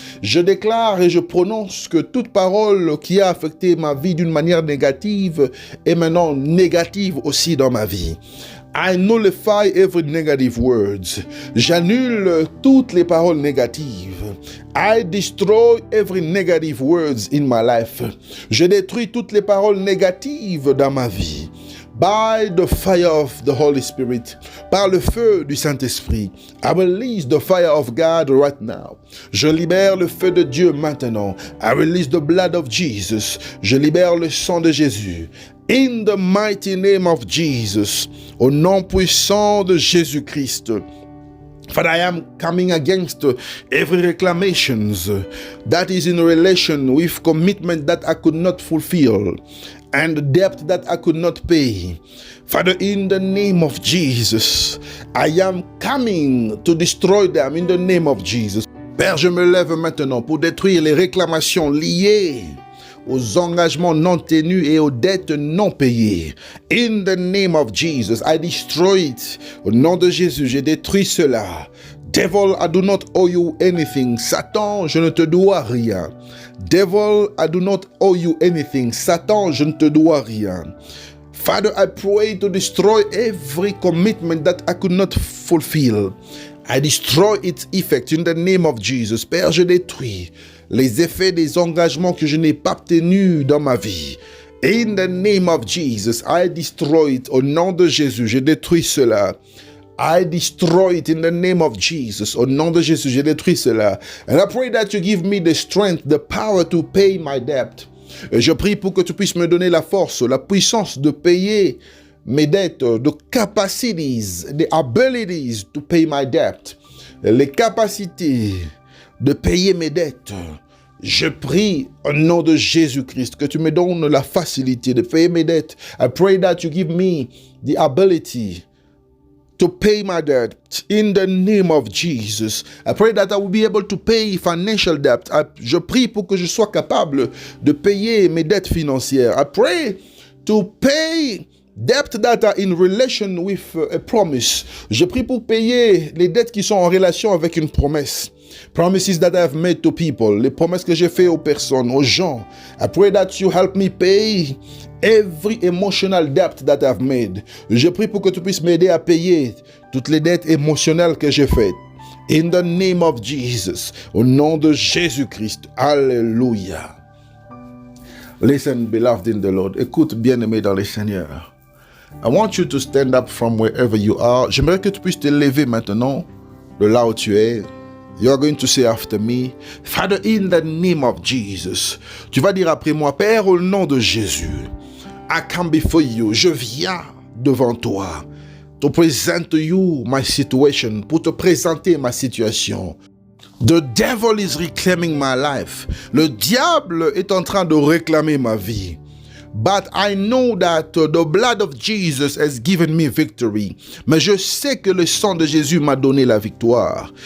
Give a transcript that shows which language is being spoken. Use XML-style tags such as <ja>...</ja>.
<fr>Je déclare et je prononce que toute parole qui a affecté ma vie d'une manière négative est maintenant négative aussi dans ma vie.</fr> <en>I nullify every negative words.</en> <fr>J'annule toutes les paroles négatives.</fr> <en>I destroy every negative words in my life.</en> <fr>Je détruis toutes les paroles négatives dans ma vie.</fr> <en>By the fire of the Holy Spirit,</en> <fr>par le feu du Saint-Esprit,</fr> <en>I release the fire of God right now.</en> <fr>Je libère le feu de Dieu maintenant.</fr> <en>I release the blood of Jesus.</en> <fr>Je libère le sang de Jésus.</fr> <en>In the mighty name of Jesus,</en> <fr>au nom puissant de Jésus-Christ.</fr> <en>For I am coming against every reclamations that is in relation with commitment that I could not fulfill and debt that I could not pay. Father, in the name of Jesus, I am coming to destroy them in the name of Jesus.</en> <fr>Père, je me lève maintenant pour détruire les réclamations liées aux engagements non tenus et aux dettes non payées.</fr> <en>In the name of Jesus, I destroy it.</en> <fr>Au nom de Jésus, je détruis cela.</fr> <en>Devil, I do not owe you anything.</en> <fr>Satan, je ne te dois rien.</fr> <en>Devil, I do not owe you anything.</en> <fr>Satan, je ne te dois rien.</fr> <en>Father, I pray to destroy every commitment that I could not fulfill. I destroy its effect in the name of Jesus.</en> <fr>Père, je détruis les effets des engagements que je n'ai pas tenus dans ma vie.</fr> <en>In the name of Jesus, I destroy it.</en> <fr>Au nom de Jésus, je détruis cela.</fr> <en>I destroy it in the name of Jesus.</en> <fr>Au nom de Jésus, je détruis cela.</fr> <en>And I pray that you give me the strength, the power to pay my debt.</en> <fr>Et je prie pour que tu puisses me donner la force, la puissance de payer mes dettes,</fr> <en>the capacities, the abilities to pay my debt.</en> <fr>Les capacités de payer mes dettes. Je prie au nom de Jésus-Christ que tu me donnes la facilité de payer mes dettes.</fr> <en>I pray that you give me the ability to pay my debt in the name of Jesus. I pray that I will be able to pay financial debt.</en> <fr>Je prie pour que je sois capable de payer mes dettes financières.</fr> <en>I pray to pay debt that are in relation with a promise.</en> <fr>Je prie pour payer les dettes qui sont en relation avec une promesse.</fr> <en>Promises that I have made to people.</en> <fr>Les promesses que j'ai faites aux personnes, aux gens.</fr> <en>I pray that you help me pay every emotional debt that I've made.</en> <fr>Je prie pour que tu puisses m'aider à payer toutes les dettes émotionnelles que j'ai faites.</fr> <en>In the name of Jesus.</en> <fr>Au nom de Jésus-Christ.</fr> <en>Alléluia. Listen, beloved in the Lord.</en> <fr>Écoute, bien-aimé dans le Seigneur.</fr> <en>I want you to stand up from wherever you are.</en> <fr>J'aimerais que tu puisses te lever maintenant de là où tu es.</fr> <en>You are going to say after me, Father, in the name of Jesus.</en> <fr>Tu vas dire après moi, Père, au nom de Jésus.</fr> <en>I come before you.</en> <fr>Je viens devant toi.</fr> <en>To present to you my situation.</en> <fr>Pour te présenter ma situation.</fr> <en>The devil is reclaiming my life.</en> <fr>Le diable est en train de réclamer ma vie.</fr> <en>But I know that the blood of Jesus has given me victory.</en> <fr>Mais je sais que le sang de Jésus m'a donné la victoire.</fr>